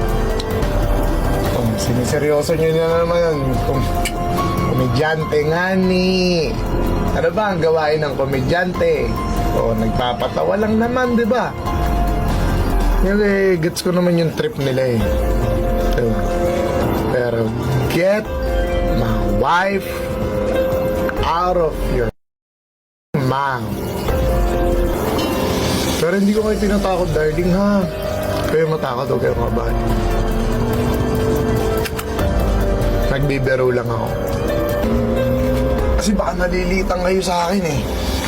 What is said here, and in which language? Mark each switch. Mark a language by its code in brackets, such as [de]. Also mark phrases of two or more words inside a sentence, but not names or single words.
[tl] Siniseryoso nyo na naman yan. Komedyante nga ni. Ano ba ang gawain ng komedyante? Nagpapatawa lang naman, di ba? Kasi gets ko naman yung trip nila eh. Diba? [en] Pero get my wife out of your mouth. [tl] Pero hindi ko kayo tinatakot, darling, ha? Kayo matakot o kayo kabahan. Nagbibiro lang ako. Kasi baka nalilitang kayo sa akin eh.